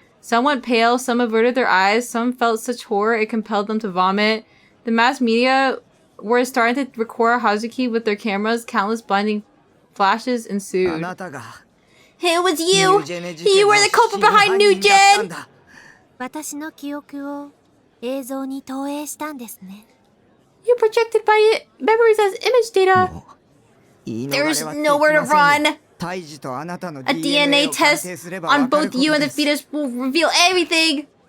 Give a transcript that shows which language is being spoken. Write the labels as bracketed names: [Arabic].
[English] Some went pale, some averted their eyes, some felt such horror it compelled them to vomit. The mass media were starting to record Hazuki with their cameras. Countless blinding flashes ensued. It was you! You were the culprit behind New Gen! [Japanese] 私の記憶を映像に投影したんですね。 [English] You projected by memories as image data. There's nowhere to run. A DNA test on both you and the fetus will reveal everything.